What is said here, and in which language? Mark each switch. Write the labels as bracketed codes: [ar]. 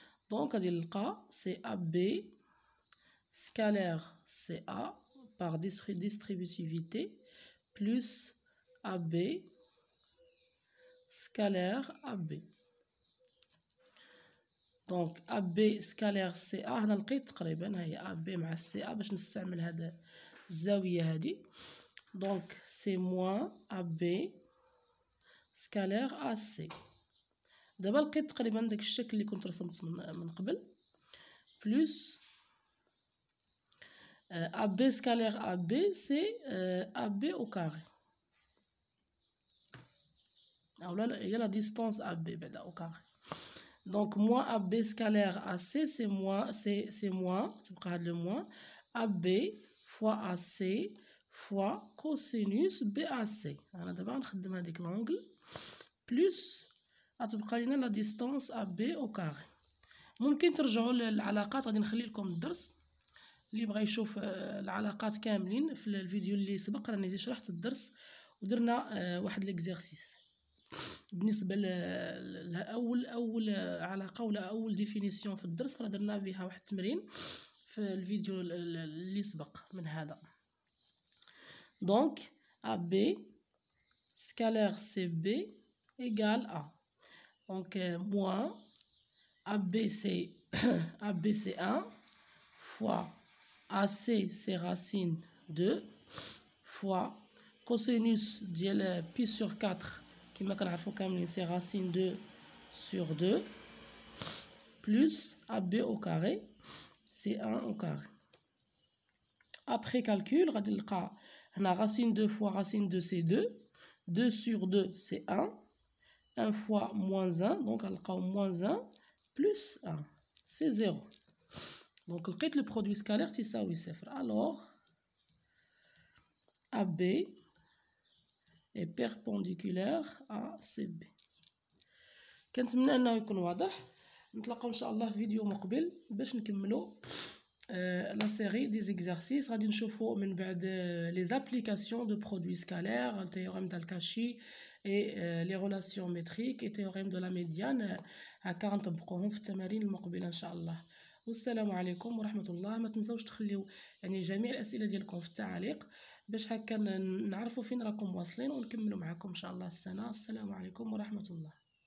[fr] دونك [ar] غادي نلقى [fr] سي ا بي سكالير سي ا par distributivité plus ا بي scalaire AB. [ar] دونك AB scalaire CA هنا لقيت تقريبا هي AB مع CA باش نستعمل هذا الزاوية هذه. [fr] دونك سي موان AB scalaire AC. [ar] دابا لقيت تقريبا داك الشكل اللي كنت رسمت من قبل [fr] بلس AB scalaire AB سي AB au carré. Il y a la distance AB au carré. Donc moins AB scalaire AC c'est moins le moins AB fois AC fois cosinus BAC. [ar] انا دابا نخدم هذيك [fr] لونغل بلس [ar] غتبقى لينا [fr] لا ديستانس AB au carré. [ar] ممكن ترجعوا للعلاقات، غادي نخلي لكم الدرس اللي بغى يشوف العلاقات كاملين في الفيديو اللي سبق راني شرحت الدرس ودرنا واحد ليكزيرسيس بالنسبه لاول علاقه ولا اول ديفينيسيون في الدرس، راه درنا بها واحد التمرين في الفيديو اللي سبق من هذا. [fr] دونك AB scalaire CB égale A. Donc moins ABC c'est 1 fois AC c'est racine 2 fois cosinus ديال pi sur 4 [ar] كما كنعرفوا كاملين [fr] c'est racine 2 sur 2 plus AB au carré c'est 1 au carré. Après calcul [ar] غادي نلقى هنا [fr] racine 2 fois racine 2 c'est 2, 2 sur 2 c'est 1, 1 fois moins 1 donc [ar] غنلقاو [fr] moins 1 plus 1 c'est 0. Donc [ar] لقيت [fr] le produit scalaire [ar] تساوي [fr] 0. Alors AB est perpendiculaire à CB. [ar] كنتمنى انه يكون واضح. نتلاقاو ان شاء الله في فيديو مقبل باش نكملوا [fr] لا série des exercices. [ar] غادي نشوفوا من بعد [fr] les applications de produits scalaires, le théorème d'Al-Kashi et les relations métriques et théorème de la médiane. [ar] هكا غنطبقوهم في التمارين المقبله ان شاء الله. والسلام عليكم ورحمه الله. ما تنساوش تخليو يعني جميع الاسئله ديالكم في التعاليق باش هكا نعرفوا فين راكم واصلين ونكملوا معكم ان شاء الله السنه. السلام عليكم ورحمه الله.